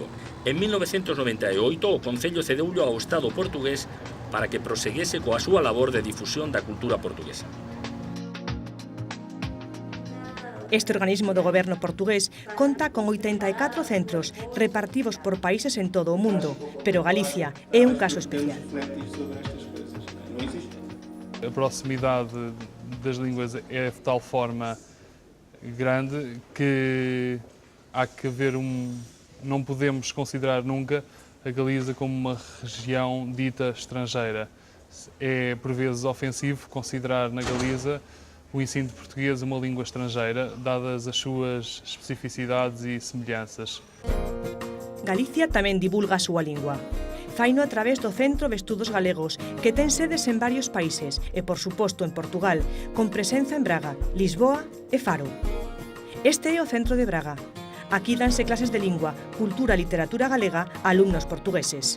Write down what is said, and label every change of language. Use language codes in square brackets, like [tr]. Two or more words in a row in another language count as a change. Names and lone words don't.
[gl] En 1998, o Concello cedeullo ao Estado portugués para que proseguese coa súa labor de difusión da cultura portuguesa. Este organismo do goberno portugués conta con 84 centros repartidos por países en todo o mundo, pero Galicia é un caso especial. [pt] A proximidade das línguas é de tal forma grande que há que haver não podemos considerar nunca a Galiza como uma região dita estrangeira. É por vezes ofensivo considerar na Galiza o ensino de português uma língua estrangeira, dadas as suas especificidades e semelhanças. [gl] Galicia tamén divulga a súa lingua. Faino a través do Centro de Estudos Galegos, que ten sedes en varios países e, por suposto, en Portugal, con presenza en Braga, Lisboa e Faro. Este é o Centro de Braga. Aquí danse clases de lingua, cultura e literatura galega a alumnos portugueses.